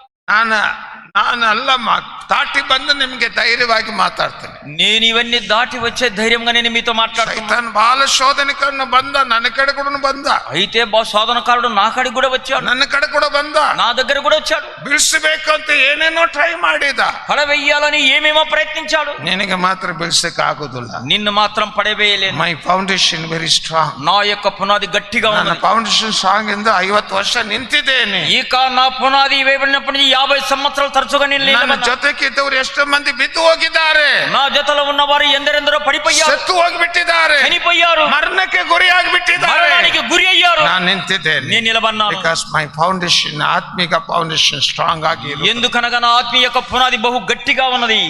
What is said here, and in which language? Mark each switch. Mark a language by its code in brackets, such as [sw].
[kn] ನಾನು ಅಲ್ಲ ದಾಟಿ ಬಂದು ನಿಮ್ಗೆ ಧೈರ್ಯವಾಗಿ ಮಾತಾಡ್ತೇನೆ. [te] నేను ఇవన్నీ దాటి వచ్చే ధైర్యంగా నేను మీతో మాట్లాడుతున్నాను. [kn] ಸೈತಾನ್ ಬಾಲ ಶೋಧನೆಕರನ್ನು ಬಂದ, ನನ್ನ ಕಡೆ ಕೂಡ ಬಂದ, [te] అయితే శోధనకారుడు నా కాడికి కూడా వచ్చాడు, [kn] ನನ್ನ ಕಡೆ ಕೂಡ ಬಂದ, [te] నా దగ్గర కూడా వచ్చాడు. [kn] ಬಿಡಿಸಬೇಕು ಅಂತ ಏನೇನೋ ಟ್ರೈ ಮಾಡಿದ, [te] పడవేయాలని ఏమేమో ప్రయత్నించాడు. [kn] ನಿನಗೆ ಮಾತ್ರ ಬಿಡಿಸಕ್ಕೆ ಆಗುದಿಲ್ಲ. [te] నిన్ను మాత్రం పడవేయలేను. [en] My foundation very strong. [te] నా యొక్క పునాది గట్టిగా [kn] ನನ್ನ [te] ఉంది. [kn] ಫೌಂಡೇಶನ್ ಸ್ಟ್ರಾಂಗ್ ಇಂದ 50 ವರ್ಷ ನಿಂತಿದ್ದೇನೆ. [te] ఇక నా పునాది వేయబడినప్పటి నుంచి 50 సంవత్సరాలు తరచుగా నేను [kn] ನನ್ನ [te] నిలబడ్డా. [kn] ಜೊತೆಗಿದ್ದವರು ಎಷ್ಟು ಮಂದಿ ಬಿದ್ದು ಹೋಗಿದ್ದಾರೆ, [te] నా జతలో ఉన్నవారు ఎందరెందరో పడిపోయారు, [kn] ಸತ್ತು ಹೋಗಿಬಿಟ್ಟಿದ್ದಾರೆ, [te] చనిపోయారు, [kn] ಮರಣಕ್ಕೆ ಗುರಿಯಾಗಿಬಿಟ್ಟಿದ್ದಾರೆ. [te] మరణానికి గురి అయ్యారు. [kn] ನಾನು ನಿಂತಿದ್ದೇನೆ. [te] నేను నిలబడినాను. [en] because my foundation, [kn] ಆತ್ಮಿಕ ಫೌಂಡೇಶನ್ ಸ್ಟ್ರಾಂಗ್ ಆಗಿ ಇರುತ್ತದೆ. [te] ఎందుకనగా నా ఆత్మీయ యొక్క పునాది బహు గట్టిగా ఉన్నది.